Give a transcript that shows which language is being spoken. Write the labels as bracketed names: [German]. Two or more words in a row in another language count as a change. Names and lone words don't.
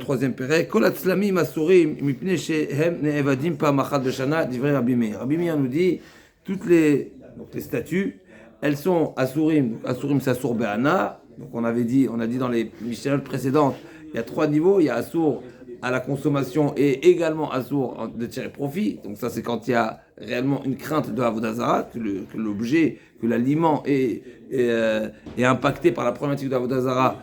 [French] troisième pérec. [Hebrew] כל הצלמים אסורים מפני שהם נעבדים פעם אחת בשנה דברי רבי מאיר. [French] Rabbi Meir nous dit toutes les statues, elles sont asurim. Asurim c'est [Hebrew] אסור בהנאה. [French] Donc on a dit dans les Mishnayot précédentes, il y a 3 niveaux. Il y a asur à la consommation et également asur de tirer profit. Donc ça c'est quand il y a réellement une crainte de [Hebrew] עבודה זרה, [French] que l'objet, que l'aliment est impacté par la problématique de [Hebrew] עבודה זרה.